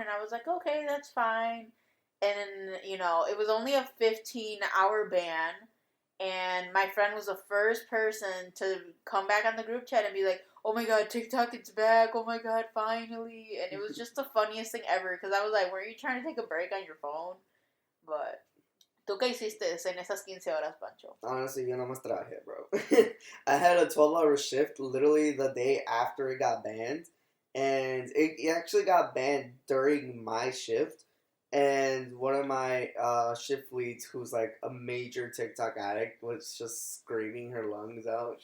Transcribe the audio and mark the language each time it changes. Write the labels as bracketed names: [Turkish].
[English] And I was like, okay, that's fine. And, it was only a 15-hour ban. And my friend was the first person to come back on the group chat and be like, oh my god, TikTok, it's back. Oh my god, finally. And it was just the funniest thing ever because I was like, were you trying to take a break on your phone? But [Spanish] ¿tú qué hiciste en esas 15 horas, Pancho? [English] Honestly, [Spanish] yo nomás trabajé, bro. [English] I had a 12-hour shift literally the day after it got banned. And it actually got banned during my shift. And one of my shift leads, who's like a major TikTok addict, was just screaming her lungs out.